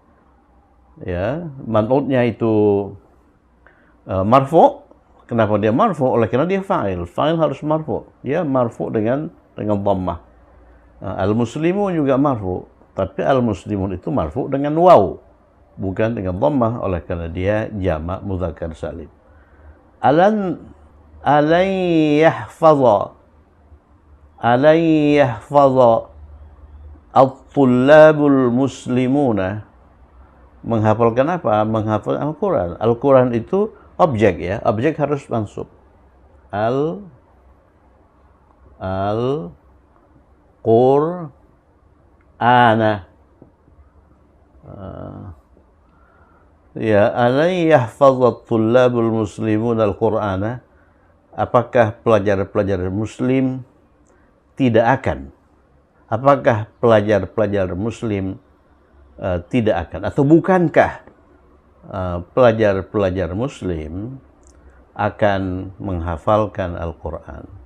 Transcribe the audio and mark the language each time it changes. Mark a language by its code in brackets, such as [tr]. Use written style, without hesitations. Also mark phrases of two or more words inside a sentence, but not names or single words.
[id] Ya, man'utnya itu marfu'. Kenapa dia marfu'? Oleh karena dia fa'il. Fa'il harus marfu'. Dia marfu' dengan dhammah. Al-muslimun juga marfu', tapi al-muslimun itu marfu' dengan waw, bukan dengan dhammah, oleh karena dia jamak [ar] مذكر سالم. لن يحفظ الطلاب المسلمون. [id] Menghafalkan apa? Menghafal Al-Quran. Al-Quran itu objek ya. Objek harus mansub. Al-Qur'ana. Ya, [ar] لن يحفظ الطلاب المسلمون القرآن. [id] Apakah pelajar-pelajar muslim tidak akan? Apakah pelajar-pelajar muslim tidak akan? Atau bukankah pelajar-pelajar muslim akan menghafalkan Al-Quran?